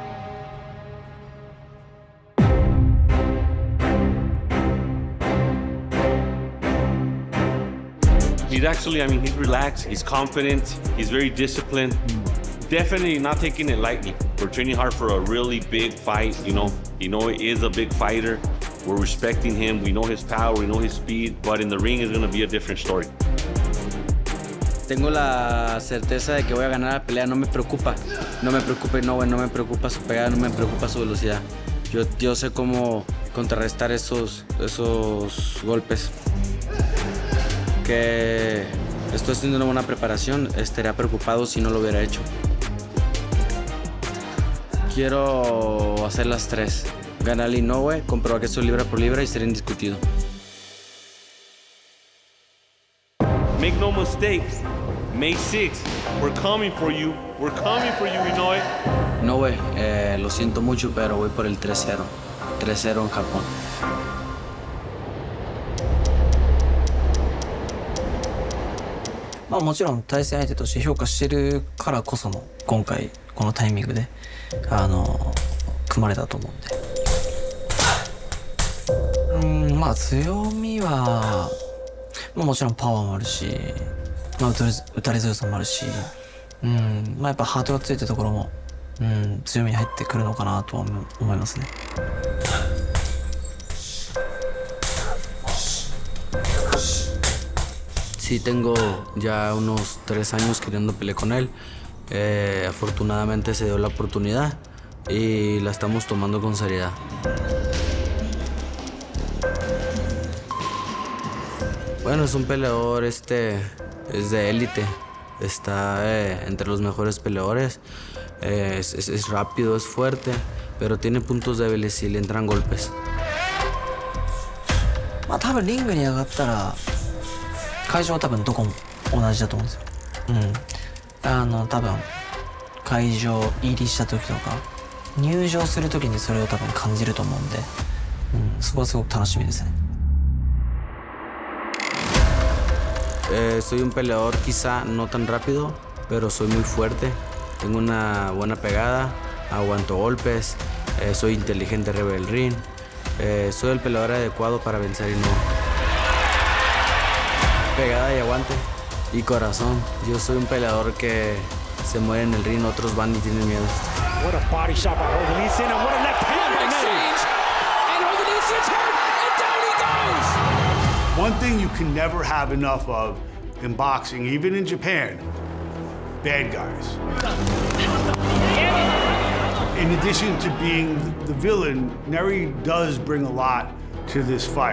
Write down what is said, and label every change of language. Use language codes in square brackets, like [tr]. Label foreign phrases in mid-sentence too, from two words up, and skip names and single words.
[en] He's actually, I mean, he's relaxed, he's confident, he's very disciplined. Definitely not taking it lightly. We're training hard for a really big fight, you know. Inoue is a big fighter. We're respecting him, we know his power, we know his speed, but in the ring is gonna be a different story. [es] Tengo la certeza de que voy a ganar la pelea, no me preocupa. No me preocupa Inoue, no me preocupa su pegada, no me preocupa su velocidad. Yo sé cómo contrarrestar esos golpes. Que estoy haciendo una buena preparación, estaría preocupado si no lo hubiera hecho. Quiero hacer las tres. Ganar al Inoue, comprobar que soy libra por libra y ser indiscutido. [en] Make no mistakes, May 6th, we're coming for you. We're coming for you, Inoue. Inoue, [es] lo siento mucho, pero voy por el 3-0. 3-0 en Japón. [ja] まあもちろん対戦相手として評価してるからこその今回このタイミングで組まれたと思うんで、まあ強みは、まあ、もちろんパワーもあるし、まあ、打たれ強さもあるし、まあやっぱハートがついたところも、強みに入ってくるのかなとは思いますね。 [es] Sí, tengo ya unos 3 años queriendo pelear con él. Afortunadamente se dio la oportunidad y la estamos tomando con seriedad. Bueno, es un peleador, es de élite. Está entre los mejores peleadores. Es rápido, es fuerte, pero tiene puntos débiles y le entran golpes. [ja] まあ多分リングに上がったら会場は多分どこも同じだと思うんですよ。多分会場入りした時とか入場する時にそれを多分感じると思うんで、そこはすごく楽しみですね。 [es] Soy un peleador quizá no tan rápido, pero soy muy fuerte. Tengo una buena pegada, aguanto golpes, soy inteligente arriba del ring. Soy el peleador adecuado para vencer y no. Pegada y aguante y corazón. Yo soy un peleador que se muere en el ring, otros van y tienen miedo. [en] What a body shot by Inoue-Nery, and what a left hand by Inoue. And Inoue-Nery's hurt, and down he goes! One thing you can never have enough of in boxing, even in Japan, bad guys. In addition to being the villain, Nery does bring a lot to this fight.